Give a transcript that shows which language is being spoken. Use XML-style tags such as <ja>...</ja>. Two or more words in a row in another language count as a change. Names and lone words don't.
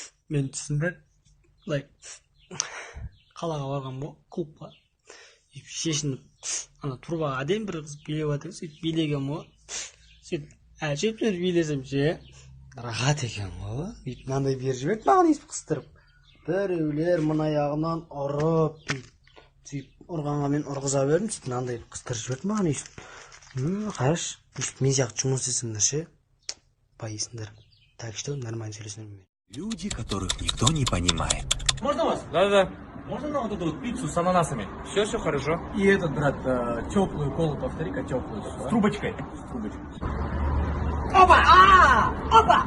<kk>мен түсімде былай қалаға барған ғой клубқа шешініп ана турбаға әдемі бір қыз билеп жатыр сөйтіп билеген ғой сөйтіп әжептәуір билесем ше рахат екен ғой бүйтіп мынандай беріп жіберді маған өйстіп қыстырып біреулер мына аяғынан ұрып сөйтіп ұрғанға мен ұрғыза бердім сөйтіп мынандай қыстырып жіберді маған өйстіп қарашы өйстіп мен сияқты жұмыс істесеңдер ше поесіңдер</kk> <ru>так что нормально</ru> <kk>сөйлесемін.</kk> <ru>Люди, которых никто не понимает. Можно вас? Да-да-да. Можно нам вот эту вот пиццу с ананасами? Все хорошо. И этот, брат, теплую колу, повтори-ка теплую. С трубочкой. С трубочкой. Опа! Опа!</ru>